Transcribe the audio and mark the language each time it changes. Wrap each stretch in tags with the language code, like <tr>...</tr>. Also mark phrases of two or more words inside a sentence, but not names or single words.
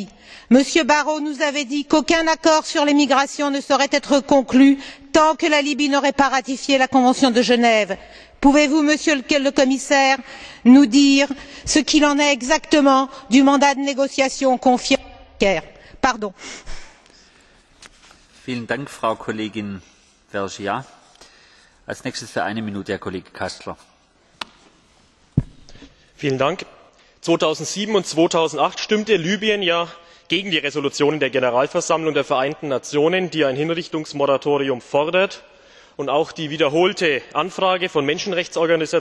<fr>Monsieur Barrot nous avait dit qu'aucun accord sur les migrations ne saurait être conclu tant que la Libye n'aurait pas ratifié la Convention de Genève. Pouvez-vous, Monsieur le Commissaire, nous dire ce qu'il en est exactement du mandat de négociation confié au Caire? Pardon.</fr> <de>Vielen Dank, Frau Kollegin Vergiat. Als nächstes für 1 Minute Herr Kollege Kastler. Vielen Dank. 2007 und 2008 stimmte Libyen ja gegen die Resolutionen der Generalversammlung der Vereinten Nationen, die ein Hinrichtungsmoratorium fordert, und auch die wiederholte Anfrage von Menschenrechtsorganisationen</de>